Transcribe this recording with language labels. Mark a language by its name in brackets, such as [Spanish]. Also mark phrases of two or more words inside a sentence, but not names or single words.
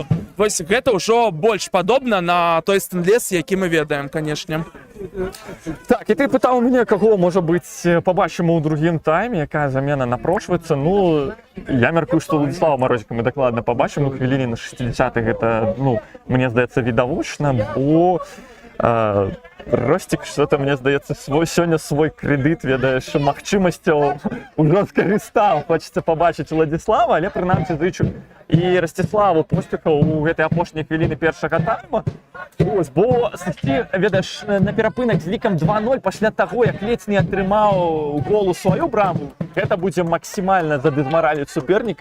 [Belarusian] Вось гэта ўжо больш падобна на той Стэнлес, які мы ведаем, канешне. Так, і ты пытаў мяне, каго, можа быць, пабачым у другім тайме, якая замена напрошваецца. Ну, я мяркую, што Владислава Марозіка мы дакладна пабачым у хвіліне на 60-х. Гэта, ну, мне здаецца, відавочна, бо Ростик, что-то, мне здаецца, сёння свой крэдыт, ведаеш, магчымасцяў ужо скарыстаў. Хочацца пабачыць Владислава, але прынамсі зычу і Расціславу поспехаў у гэтай апошняй хвіліны першага тайма. Ось, бо сысці, ведаеш, на перапынак з лікам 2-0 пасля таго, як ледзь не атрымаў гол у сваю браму, гэта будзе максімальна задызмараліць суперніка.